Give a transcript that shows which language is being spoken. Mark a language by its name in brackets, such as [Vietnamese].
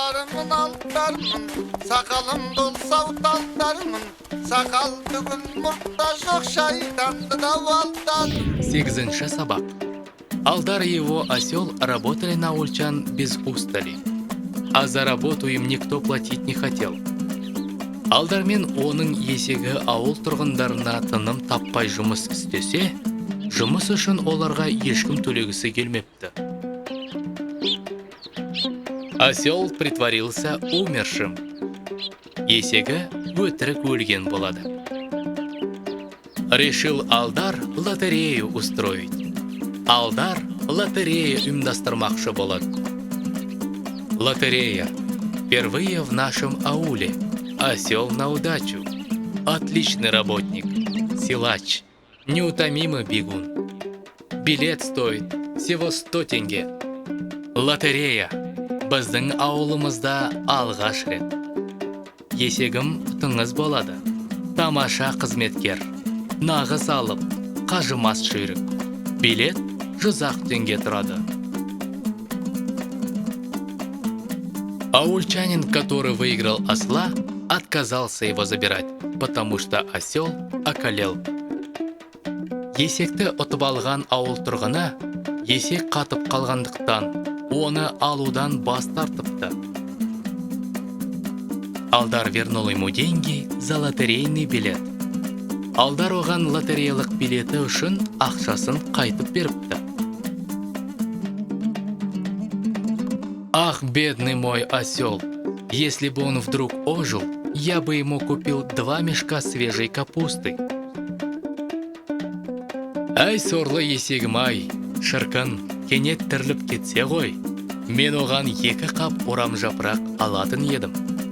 [Kazakh] Мен алдармын, сақалым болса ұталдармын, сақал түгіл мұртта жоқ шайтанды да валдармын. 8-ші сабақ. [Russian] Алдар и его осел работали на Аулчан без устали, а за работу им никто платить не хотел. [Kazakh] Алдар мен оның есегі ауыл тұрғындарына тыным таппай жұмыс істесе, жұмыс үшін оларға ешкім төлегісі келмепті. [Russian] Осел притворился умершим. [Kazakh] Есегі өтірік өлген болады. [Russian] Решил Алдар лотерею устроить. [Kazakh] Алдар лотерея ұйымдастырмақшы болады. [Russian] Лотерея. Впервые в нашем ауле. Осел на удачу. Отличный работник. Силач. Неутомимый бегун. Билет стоит всего 100 тенге. Лотерея. [Kazakh] Біздің ауылымызда алғаш рет. Есегім тыңыз болады. Тамаша қызметкер. Нағыз алып, қажымас жүйрік. Билет 100 тенге тұрады. [Russian] Аульчанин, который выиграл осла, отказался его забирать, потому что осел околел. [Kazakh] Есекті ұтып алған ауыл тұрғыны есек қатып қалғандықтан оны алудан бас тартыпты. [Russian] Алдар вернул ему деньги за лотерейный билет. [Kazakh] Алдар оған лотереялық билеті үшін ақшасын қайтып беріпті. [Russian] Ах, бедный мой осел, если бы он вдруг ожил, я бы ему купил 2 мешка свежей капусты. [Kazakh] Әй сорлы есегім-ай, шырқын, кенет тіріліп кетсе ғой, мен оған 2 қап орам жапырақ алатын едім.